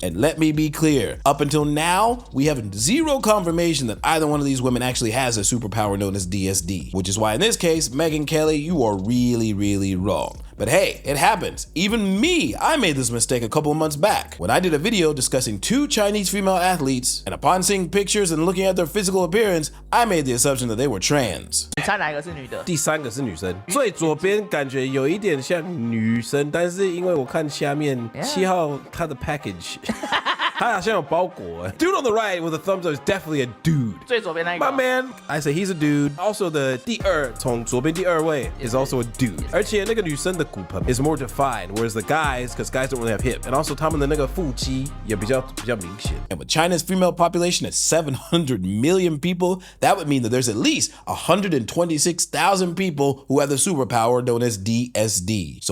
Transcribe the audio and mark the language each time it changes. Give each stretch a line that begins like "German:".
English: And let me be clear, up until now, we have zero confirmation that either one of these women actually has a superpower known as DSD, which is why in this case, megynkelly, you are really, really wrong. But hey, it happens. Even me, I made this mistake a couple of months back when I did a video discussing two Chinese female athletes, and upon seeing pictures and looking at their physical appearance, I made the assumption that they were trans.
Chinese: 你猜哪个是女的？第三个是女生，最左边感觉有一点像女生，但是因为我看下面7号他的 package 他好像有包裹。
English: Dude on the right with a thumbs up is definitely a dude.
Chinese: 最左边那个
English: My man, I say he's a dude. Also the
Chinese: 第二从左边第二位
English: is also a dude.
Chinese: 而且那个女生的骨盆
English: is more defined, whereas the guys, because guys don't really have hip, and also
Chinese: 他们的那个腹肌也比较明显。
English: And with China's female population at 700 million people, that would mean that there's at least 126,000 people who have the superpower known as DSD.